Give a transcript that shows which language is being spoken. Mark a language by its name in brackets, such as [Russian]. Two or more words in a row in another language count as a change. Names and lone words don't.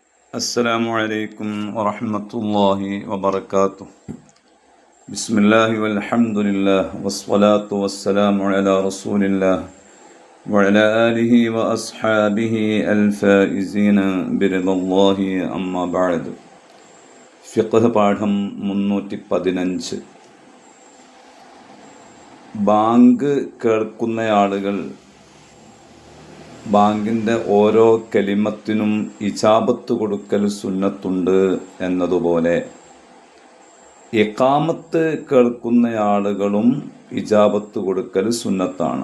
[Arabic] السلام عليكم ورحمة الله وبركاته. بسم الله والحمد لله والصلاة والسلام على رسول الله وعلى آله وأصحابه الفائزين برضا الله أما بعد. [Malayalam] ഫിഖ് പാഠം 315. ബാങ്ക് കേൾക്കുന്ന ആളുകൾ ബാങ്കിൻ്റെ ഓരോ കലിമത്തിനും ഇജാബത്ത് കൊടുക്കൽ സുന്നത്തുണ്ട് എന്നതുപോലെ ഇഖാമത്ത് കേൾക്കുന്ന ആളുകളും ഇജാബത്ത് കൊടുക്കൽ സുന്നത്താണ്.